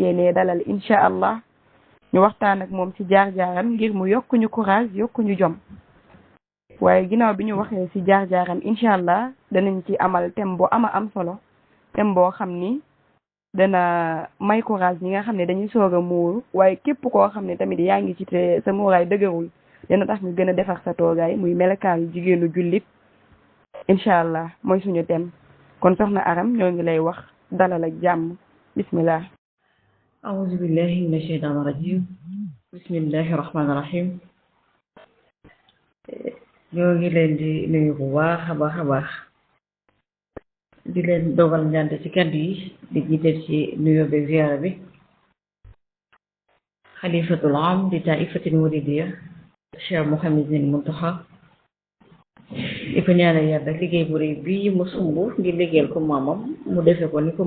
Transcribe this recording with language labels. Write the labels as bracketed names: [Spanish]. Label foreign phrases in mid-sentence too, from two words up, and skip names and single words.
[Wolof] yéene dalal [Arabic] إن شاء الله [Wolof] ñu waxtaan ak moom ci jaar-jaaram ngir mu yokku ñu courage yokku ñu jom waaye ginnaaw bi ñu waxee ci jaar-jaaram [Arabic] إن شاء الله [Wolof] danañ ci amal thème bu am solo thème boo xam ni dana may courage ñi nga xam ne dañuy soog a muuru waaye képp koo xam ne tamit yaa ngi ci te sa muuraay dëgërul dina tax nga gën a defar sa toogaay muy melakaanu jigéenu jullit [Arabic] إن شاء الله [Wolof] mooy suñu thème kon soxna Aram ñoo ngi lay wax dalal ak jàmm bismillah [Arabic] أعوذ بالله من الشيطان الرجيم بسم الله الرحمن الرحيم [Wolof] ñoo ngi leen di nuyu bu baax a baax di leen dogal ngante ci kàddu yi di jiital ci nuyoo beeg ziyaara bi xalifatul am di [Arabic] طائفة المريدية [Wolof] Cheikh Mouhamadul Muntaxa di ko ñaanal yàlla liggéey bu rëy bii mu sumb ngir liggéeyal ko maamam mu defee ko ni ko